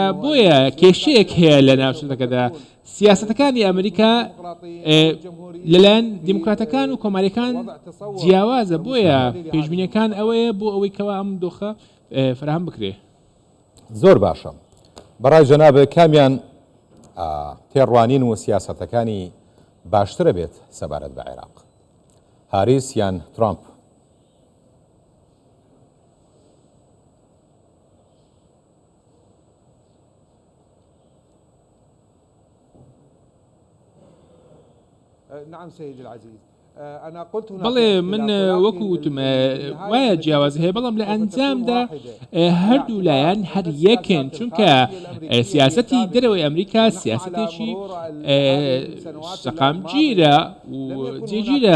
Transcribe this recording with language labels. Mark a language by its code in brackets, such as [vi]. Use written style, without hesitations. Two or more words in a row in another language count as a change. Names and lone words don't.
[ckb] بۆیە کێشەیەک هەیە لە ناوچەکەدا. سیاسەتەکانی ئەمریکا لەلایەن دیموکراتەکان و کۆماریەکان جیاوازە، بۆیە پێشبینیەکان ئەوەیە بۆ ئەوەی کەوا ئەم دۆخە فراهم بکرێ. زۆر باشە. بەڕای جەنابێ کامیان تێڕوانین و سیاسەتەکانی باشترە بێت سەبارەت بە عێراق، هاریس یان ترامپ؟ [ar] نعم سيدي العزيز، [ckb] بەڵێ من وەکو وتمە وایە جیاوازی هەیە، بەڵام لە ئەنجامدا هەردوو لایەن هەر یەکن، چونکە سیاسەتی دەرەوەی ئەمریکا سیاسەتێکی سەقامگیرە و جێگیرە.